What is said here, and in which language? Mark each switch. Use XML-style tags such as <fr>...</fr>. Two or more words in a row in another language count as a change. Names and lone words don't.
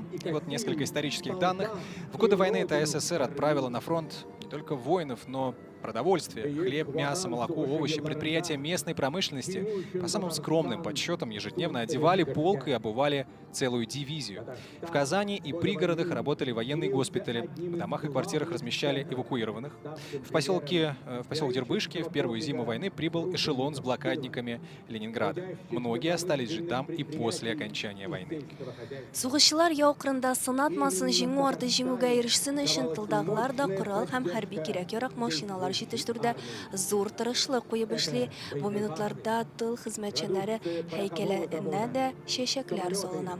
<ru>И вот несколько исторических данных. В годы войны ТССР отправила на фронт не только воинов, но продовольствие, хлеб, мясо, молоко, овощи, предприятия местной промышленности, по самым скромным подсчетам, ежедневно одевали полк и обували целую дивизию. В Казани и пригородах работали военные госпитали, в домах и квартирах размещали эвакуированных. В поселок Дербышки в первую зиму войны прибыл эшелон с блокадниками Ленинграда. Многие остались жить там и после окончания войны.</ru> <tt>Сугышчылар яу кырында сынатмасын, җиңү арты җиңүгә ирешсен өчен тылдагылар да корал һәм хәрби кирәк-ярак машиналар җитештерүдә зур тырышлык куеп эшли. Бу минутларда тыл хезмәтчәннәре һәйкәленә дә чәчәкләр салына.</tt>